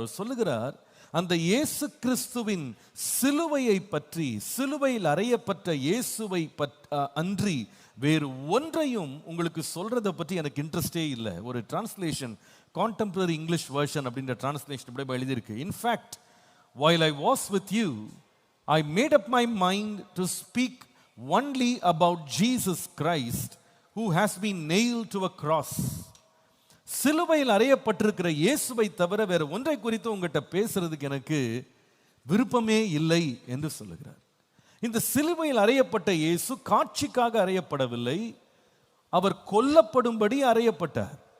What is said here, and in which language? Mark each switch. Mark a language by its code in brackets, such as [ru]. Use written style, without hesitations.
[ta] அவர் சொல்லுகிறார், அந்த இயேசு கிறிஸ்துவின் சிலுவையை பற்றி, சிலுவையில் அறையப்பட்ட இயேசுவை அன்றி வேறு ஒன்றையும் உங்களுக்கு சொல்றதை பற்றி எனக்கு இன்ட்ரெஸ்டே இல்லை. ஒரு டிரான்ஸ்லேஷன், [en] contemporary English version [ta] அப்படின்ற டிரான்ஸ்லேஷன் இப்படி எழுதியிருக்கு. [en] In fact, while I was with you, I made up my mind to speak only about Jesus Christ who has been nailed to a cross. [ta] சிலுவையில் அறையப்பட்டிருக்கிற இயேசுவை தவிர வேற ஒன்றை குறித்து உங்ககிட்ட பேசுறதுக்கு எனக்கு விருப்பமே இல்லை என்று சொல்லுகிறார். இந்த சிலுவையில் அறையப்பட்ட இயேசு காட்சிக்காக அறையப்படவில்லை, அவர் கொல்லப்படும்படி அறையப்பட்டார்.